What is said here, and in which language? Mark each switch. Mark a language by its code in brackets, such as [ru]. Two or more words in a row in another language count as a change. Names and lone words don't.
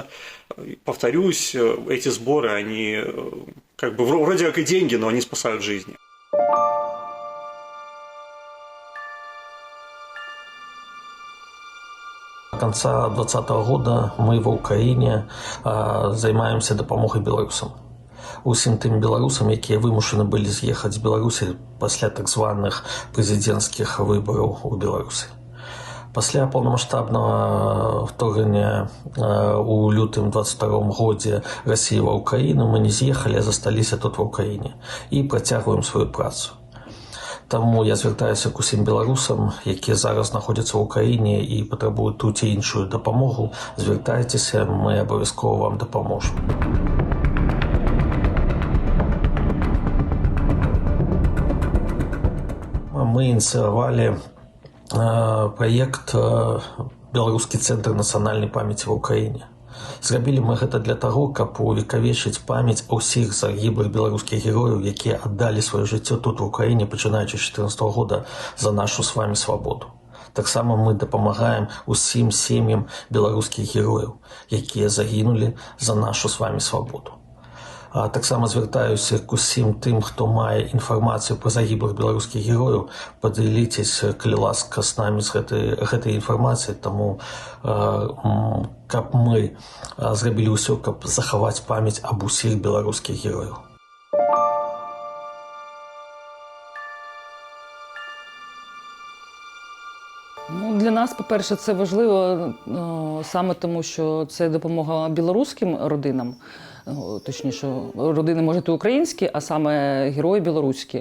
[ru] Повторюсь, эти сборы, они как бы вроде как и деньги, но они спасают жизни. С конца 2020 года мы в Украине займаемся [be] дапамогай беларусам. Усім тым беларусам, якія вымушаны былі з'ехаць з Беларусі пасля так званых прэзідэнцкіх выбараў у Беларусі. Пасля паўнамаштабнага вторгнення у лютым 22 годзе Расіі ва Ўкраіну мы не з'ехалі, а засталіся тут ва Ўкраіне і працягваем сваю працу. Таму я звяртаюся к усім беларусам, якія зараз знаходзяцца ў Украіне і патрабуюць ту ці іншую дапамогу. Звяртайцеся, мы абавязкова вам дапаможам. [ru] Мы инициировали проект «Белорусский центр национальной памяти в Украине». [be] Зрабілі мы гэта для таго, каб увекавечыць памяць о ўсіх загіблых беларускіх герояў, якія аддалі сваё жыццё тут, [ru] в Украине, [be] пачынаючы з 2014 года за нашу [ru] с вами [be] свабоду. Таксама мы дапамагаем усім сем'ям беларускіх герояў, якія загінулі за нашу [ru] с вами [be] свабоду. Таксама звяртаюся к усім тым, хто мае інфармацыю пра загіблых беларускіх герояў, падзяліцеся, калі ласка, з намі з гэтай інфармацыяй, таму каб мы зрабілі ўсё, каб захаваць памяць аб усіх беларускіх герояў. [uk] Для нас, по-перше, це важливо саме тому, що це допомога білоруським родинам. Точніше, родини, може, і українські, а саме герої білоруські.